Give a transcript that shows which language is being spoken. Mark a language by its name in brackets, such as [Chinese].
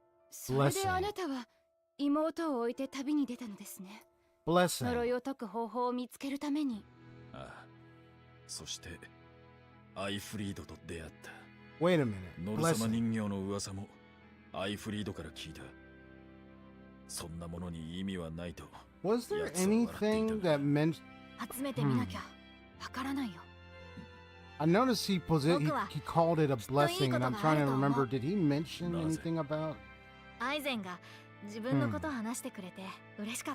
[Japanese] それであなたは妹を置いて旅に出たのですね。呪いを解く方法を見つけるために。ああ、そしてアイフリードと出会った。 [English] Wait a minute. [Japanese] ノル様人形の噂もアイフリードから聞いた。そんなものに意味はないと。 [English] Was there anything that meant [Japanese] 集めてみなきゃわからないよ。 [English] I noticed he called it a blessing, and I'm trying to remember, did he mention anything about? [Japanese] アイゼンが自分のことを話してくれて嬉しかっ